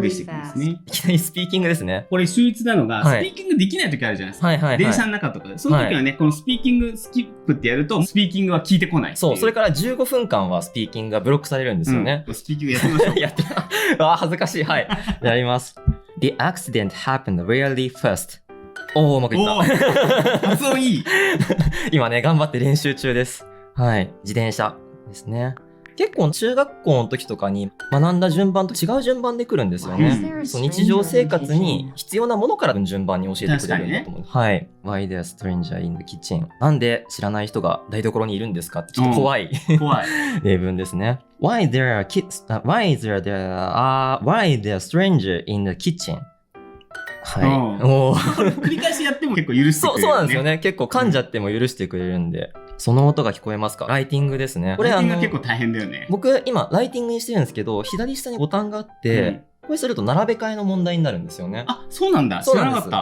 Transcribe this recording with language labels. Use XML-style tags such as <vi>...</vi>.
<ja>レイしていくんです</ja> <en>fast.</en> <ja>ね。いきなりスピーキングですね。これ秀逸なのが、はいスピーキングできない時あるじゃないですか。はいはいはい。電車の中とかで。その時はね、このスピーキングスキップってやると、スピーキングは聞いてこないっていそう、それから15分間はスピーキングがブロックされるんですよね。スピーキングやってみましょう。やってあー恥ずかしい。はい。やります。</ja> <en>The accident happened really fast.</en> <ja>おー、うまくいっおた。ー発音いい。今ね、頑張って練習中です。はい。自転車ですね。結構中学校の時とかに学んだ順番と違う順番で来るんですよね。そう日常生活に必要なものから順番に教えてくれるんだと思う。はい。</ja> <en>Why there stranger in the kitchen?</en> <ja>なんで知らない人が台所にいるんですかってちょっと怖い、怖い例文ですね。</ja> <en>Why there stranger in the kitchen?</en> <ja>はい。お繰り返しやっても結構許してくれる、ね。そうなんですよね。結構噛んじゃっても許してくれるんで。その音が聞こえますか？ライティングですね。これライティング結構大変だよね。僕今ライティングにしてるんですけど、左下にボタンがあって、これすると並べ替えの問題になるんですよね。あ、そうなんだ。知らなかった。</ja>